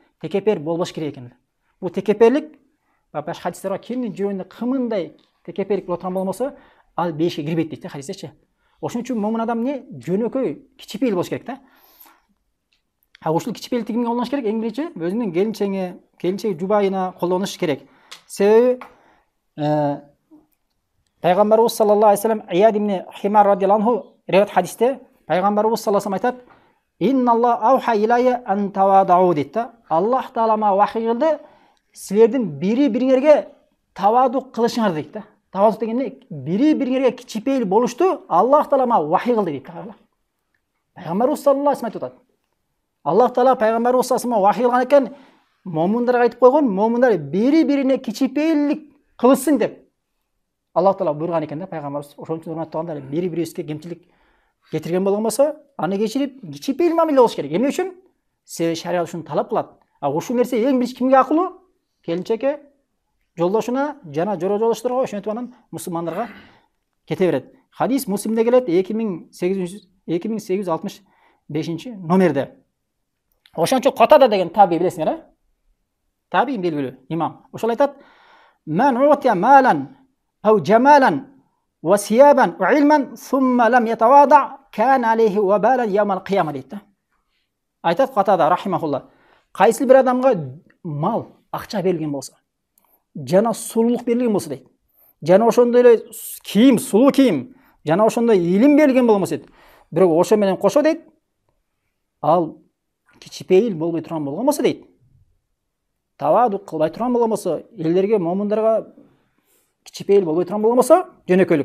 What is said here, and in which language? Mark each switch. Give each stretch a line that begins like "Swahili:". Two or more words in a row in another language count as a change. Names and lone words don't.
Kyrgyz: Текепер болбош керек экен. Бул текеперлик башка хадистер бар, кимдин жүрөгүндө кымындай текеперлик боло турган болмосо, ал бешке кирбейт дейт хадистечи. Ошон үчүн момун адам не? Жөнөкөй, кичипейил болуш керек да. Ушул кичипейиликти кимге колдонуш керек? Эң биринчи өзүнүн келинчеги жубайына колдонуш керек. Себеби Пайгамбарыбыз
Arabic: صلى الله عليه وسلم
Kyrgyz: Ияд ибн Химар
Arabic: رضي الله عنه
Kyrgyz: риwayat хадисте Пайгамбарыбыз
Arabic: صلى الله عليه وسلم
Kyrgyz: айтат:
Arabic: "إن الله أوحى إلي أن تواضعوا"
Kyrgyz: дейт да.
Arabic: الله تعالى
Kyrgyz: мага вахий кылды, силердин бири-бириңерге таваду кылышыңар дейт да. Таваду деген эмне? Бири-бириңерге кичипейил болушту
Arabic: الله تعالى
Kyrgyz: мага вахий кылды дейт. Пайгамбарыбыз
Arabic: صلى الله عليه وسلم
Kyrgyz: айтат.
Arabic: الله تعالى
Kyrgyz: Пайгамбарыбыз
Arabic: صلى الله عليه وسلم
Kyrgyz: вахий кылган экен, момундарга айтып койгон, момундар бири-бирине кичипейилдик кылышсын деп.
Arabic: الله تعالى
Kyrgyz: буйрган экен да пайгамбарыбыз. Ошон үчүн урматтагандар, бири-бирибизге кемчилик кетирген болгон болсо, аны кечирип, кичипейил мамиле болуш керек. Эмне үчүн? Себеби шарият ушуну талап кылат. Ушул нерсе эң биринчи кимге акылуу? Келинчекке, жолдошуна, жана жоро жолдошторго, ошентип анан мусулмандарга кете берет. Хадис Муслимде келет 2865 номерде. Ошон үчүн Катада деген таби билесиңер, таби белгилүү имам. Ошол айтат:
Arabic: "من أوتي مالا أو جمالا وثيابا وعلما ثم لم يتواضع كان عليه وبالا يوم القيامة"
Kyrgyz: дейт. Айтат Катада рахимахулла, кайсы бир адамга мал, акча берилген болсо, жана сулуулук берилген болсо дейт, жана ошондой эле кийим, сулуу кийим, жана ошондой илим берилген болмосо дейт, бирок ошо менен кошо дейт, ал кичипейил болбой турган болгон болсо дейт, таваду кылбай турган болгон болсо, элдерге, момундарга кичипейил болбой турган болгон болсо, жөнөкөйлүк.